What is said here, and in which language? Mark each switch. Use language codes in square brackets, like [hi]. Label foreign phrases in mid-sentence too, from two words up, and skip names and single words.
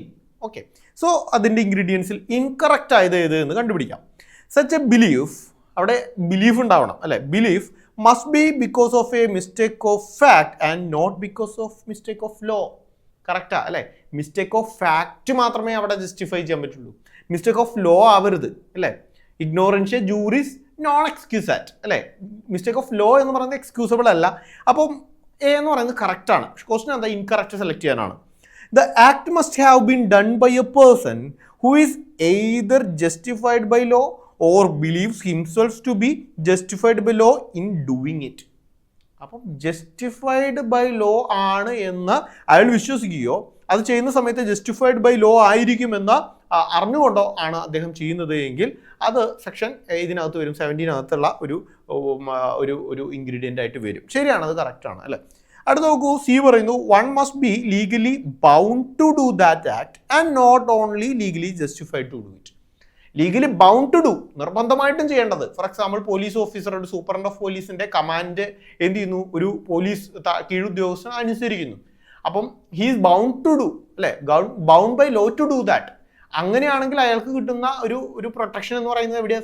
[en] okay, so [ml] അതിൻ്റെ ഇൻഗ്രീഡിയൻസിൽ ഇൻകറക്റ്റ് ആയത് ഏത് എന്ന് കണ്ടുപിടിക്കാം. [en] such a belief, [ml] അവിടെ ബിലീഫ് ഉണ്ടാവണം അല്ലേ? [en] Belief must be because of a mistake of fact and not because of mistake of law. [ml] കറക്റ്റാ അല്ലേ? [en] mistake of fact [ml] മാത്രമേ അവിടെ ജസ്റ്റിഫൈ ചെയ്യാൻ പറ്റുള്ളൂ, [en] mistake of law [ml] ആവരുത് അല്ലേ? [la] ignorantia juris non excusat അല്ലേ? [en] mistake of law [ml] എന്ന് പറയുന്നത് എക്സ്ക്യൂസബിൾ അല്ല. അപ്പം എ എന്ന് പറയുന്നത് കറക്റ്റാണ്. ക്വസ്റ്റ്യൻ എന്താ? [en] incorrect select [ml] ചെയ്യാനാണ്. [en] The act must have been done by a person who is either justified by law or believes himself to be justified by law in doing it. [ml] അപ്പം [en] justified by law [ml] ആണ് എന്ന് അയാൾ വിശ്വസിക്കുകയോ അത് ചെയ്യുന്ന സമയത്ത് [en] justified by law [ml] ആയിരിക്കുമെന്ന് അറിഞ്ഞുകൊണ്ടോ ആണ് അദ്ദേഹം ചെയ്യുന്നത് എങ്കിൽ അത് സെക്ഷൻ ഇതിനകത്ത് വരും, 17 ഒരു ഇൻഗ്രീഡിയൻ്റ് ആയിട്ട് വരും. ശരിയാണ്, അത് കറക്റ്റാണ് അല്ലേ? അടുത്ത നോക്കൂ, സി പറയുന്നു [en] one must be legally bound to do that act and not only legally justified to do it. legally bound to do, [ml] നിർബന്ധമായിട്ടും ചെയ്യേണ്ടത്. [en] for example police officer, [ml] ഒരു [en] superintendent of policeന്റെ [ml] കമാൻഡ് എന്ത് ചെയ്യുന്നു? ഒരു പോലീസ് കീഴുദ്യോഗസ്ഥൻ അനുസരിക്കുന്നു. [en] അപ്പം he's bound to do അല്ലേ? bound by law to do that. [ml] അങ്ങനെയാണെങ്കിൽ അയാൾക്ക് കിട്ടുന്ന ഒരു പ്രൊട്ടക്ഷൻ എന്ന് പറയുന്നത് എവിടെയാണ്?